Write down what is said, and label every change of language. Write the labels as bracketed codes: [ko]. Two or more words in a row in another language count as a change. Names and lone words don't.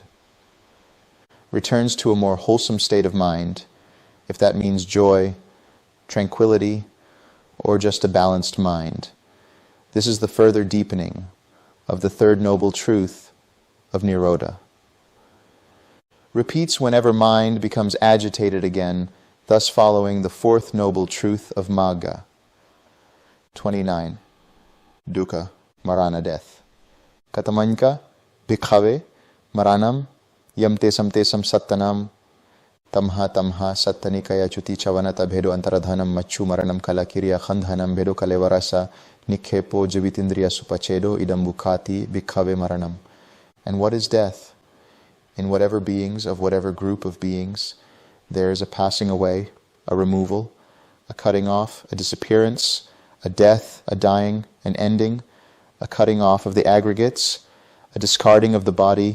[en] Returns to a more wholesome state of mind, if that means joy, tranquility, or just a balanced mind. This is the further deepening of the third noble truth of nirodha. Repeats whenever mind becomes agitated again, thus following the fourth noble truth of magga. 29. Dukkha, marana, death. [pi] Katamanka, bhikkhave, maranam, yam tesam sattanam, tamha sattanikaya chuti chavanata bhedo antaradhanam machu maranam kalakirya khandhanam bhedo kalevarasa nikhepo javitindriya supachedo idam bukhati bhikkhave maranam. [en] And what is death? In whatever beings of whatever group of beings, there is a passing away, a removal, a cutting off, a disappearance, a death, a dying, an ending, a cutting off of the aggregates, a discarding of the body.